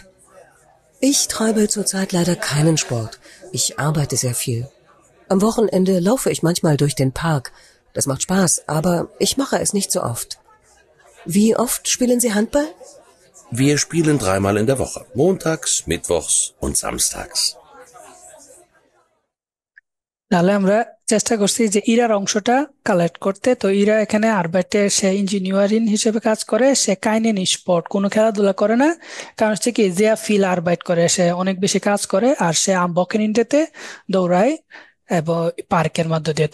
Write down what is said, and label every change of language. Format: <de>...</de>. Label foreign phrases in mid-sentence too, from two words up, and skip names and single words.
<de>Ich treibe zurzeit leider keinen Sport. Ich arbeite sehr viel. Am Wochenende laufe ich manchmal durch den Park. Das macht Spaß, aber ich mache es nicht so oft. Wie oft spielen Sie Handball? Wir spielen 3-mal in der Woche. Montags, Mittwochs und Samstags.</de> <bn>তাহলে আমরা চেষ্টা করছি যে ইরার অংশটা কালেক্ট করতে। তো ইরা এখানে আরবাইটে সে ইঞ্জিনিয়ারিং হিসেবে কাজ করে, সে</bn> <de>keinen Sport,</de> <bn>কোনো খেলাধুলা করে না। কারণ হচ্ছে কি যে</bn> <de>viel Arbeit</de> <bn>করে, সে অনেক বেশি কাজ করে। আর সে বকেনিনডেতে দৌড়ায় এবং পার্কের মধ্যে দিয়ে।</bn>